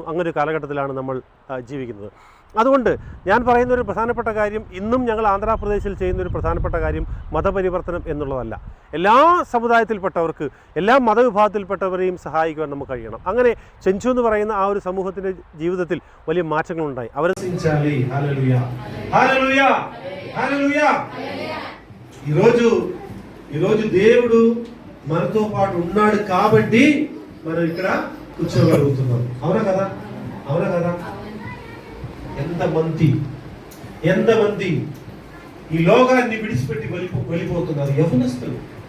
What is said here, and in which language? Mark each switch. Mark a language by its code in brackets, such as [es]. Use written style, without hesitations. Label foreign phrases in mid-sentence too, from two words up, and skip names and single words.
[ml] അങ്ങനെ ഒരു കാലഘട്ടത്തിലാണ് നമ്മൾ ജീവിക്കുന്നത്. അതുകൊണ്ട് ഞാൻ പറയുന്നൊരു പ്രധാനപ്പെട്ട കാര്യം, ഇന്നും ഞങ്ങൾ ആന്ധ്രാപ്രദേശിൽ ചെയ്യുന്നൊരു പ്രധാനപ്പെട്ട കാര്യം മതപരിവർത്തനം എന്നുള്ളതല്ല. എല്ലാ സമുദായത്തിൽപ്പെട്ടവർക്ക്, എല്ലാ മതവിഭാഗത്തിൽപ്പെട്ടവരെയും സഹായിക്കുവാൻ നമുക്ക് കഴിയണം. അങ്ങനെ ചെഞ്ചു എന്ന് പറയുന്ന ആ ഒരു സമൂഹത്തിൻ്റെ ജീവിതത്തിൽ വലിയ മാറ്റങ്ങളുണ്ടായി. [te] ఈరోజు దేవుడు మనతో పాటు ఉన్నాడు కాబట్టి మనం ఇక్కడ కూర్చోగలుగుతున్నాం. అవునా కదా? ఎంతమంది ఈ లోకాన్ని విడిచిపెట్టి వెళ్ళిపోతున్నారు యవనస్తులు.